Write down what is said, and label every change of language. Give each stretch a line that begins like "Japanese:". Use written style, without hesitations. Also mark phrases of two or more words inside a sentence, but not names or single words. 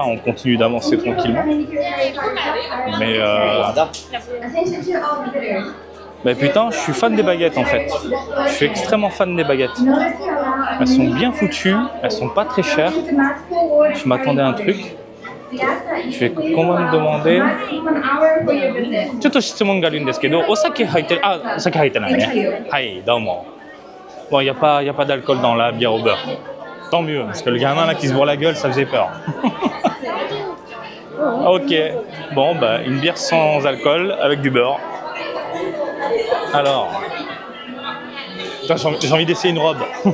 French: On continue d'avancer tranquillement. Mais putain, je suis fan des baguettes en fait. Je suis extrêmement fan des baguettes. Elles sont bien foutues, elles sont pas très chères. Je m'attendais à un truc. Je vais quand même demander.
Japanese: ちょっと質問があるんですけど、お酒入ってる？あ、お酒入ってないね。はい、どうも。
French: Bon, y a pas d'alcool dans la bière au beurre. Tant mieux, parce que le gamin là qui se bourre la gueule, ça faisait peur. Ok, bon, bah, une bière sans alcool avec du beurre. Alors, j'ai envie d'essayer une robe.